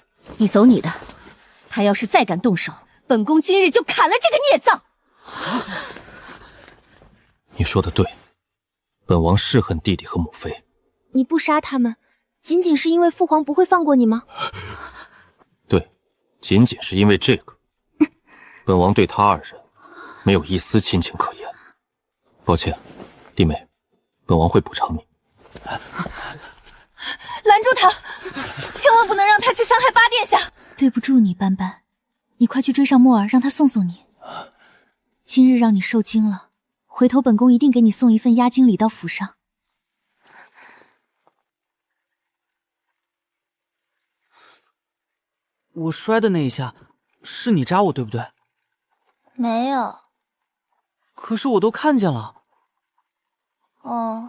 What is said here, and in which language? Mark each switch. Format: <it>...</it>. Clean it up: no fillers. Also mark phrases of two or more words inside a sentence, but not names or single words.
<zh>你走你的，他要是再敢動手，本宮今日就砍了這個孽障。你說的对，本王是恨弟弟和母妃。你不殺他們，仅仅是因為父皇不會放過你嗎？对，仅僅是因為這個，本王對他二人沒有一絲親情可言。抱歉，弟妹，本王會補償你。攔住他，千萬不能讓他去傷害八殿下。對不住你，斑斑，你快去追上墨兒，讓他送送你。今日讓你受驚了，回頭本宮一定給你送一份押金禮到府上。我摔的那一下，是你扎我对不对？沒有。可是我都看見了。哦。</zh>